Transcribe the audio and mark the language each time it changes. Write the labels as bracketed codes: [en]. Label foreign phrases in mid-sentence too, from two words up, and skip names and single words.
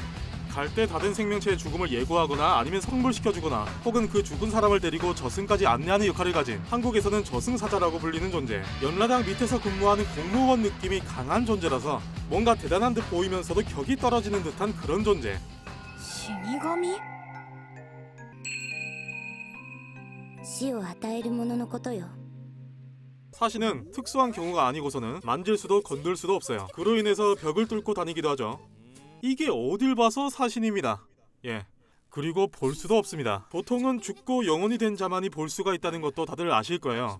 [ko] 갈 때 다 된 생명체의 죽음을 예고하거나 아니면 성불시켜주거나 혹은 그 죽은 사람을 데리고 저승까지 안내하는 역할을 가진 한국에서는 저승사자라고 불리는 존재. 연라당 밑에서 근무하는 공무원 느낌이 강한 존재라서 뭔가 대단한 듯 보이면서도 격이 떨어지는 듯한 그런 존재. 신이가미? [ja] 死を与えるもののことよ. [ko] 사신은 특수한 경우가 아니고서는 만질 수도 건들 수도 없어요. 그로 인해서 벽을 뚫고 다니기도 하죠. 이게 어딜 봐서 사신입니다. 예. 그리고 볼 수도 없습니다. 보통은 죽고 영혼이 된 자만이 볼 수가 있다는 것도 다들 아실 거예요.